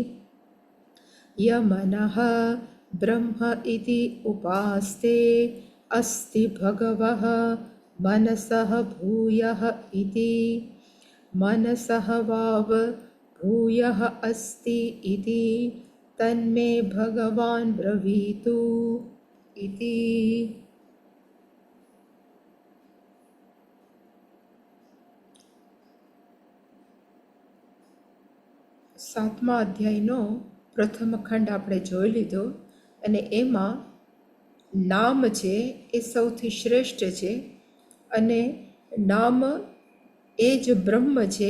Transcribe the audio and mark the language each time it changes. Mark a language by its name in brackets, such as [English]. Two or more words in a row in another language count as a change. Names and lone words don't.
[Sanskrit] यमनः ब्रह्म इति उपास्ते अस्ति भगवः मनसः भूयः इति मनसः वाव भूयः अस्ति इति तन्मे भगवान् ब्रवीतु इति। [Gujarati] 7મા અધ્યાયનો પ્રથમ ખંડ આપણે જોઈ લીધો અને એમાં નામ છે એ સૌથી શ્રેષ્ઠ છે અને નામ એ જ બ્રહ્મ છે.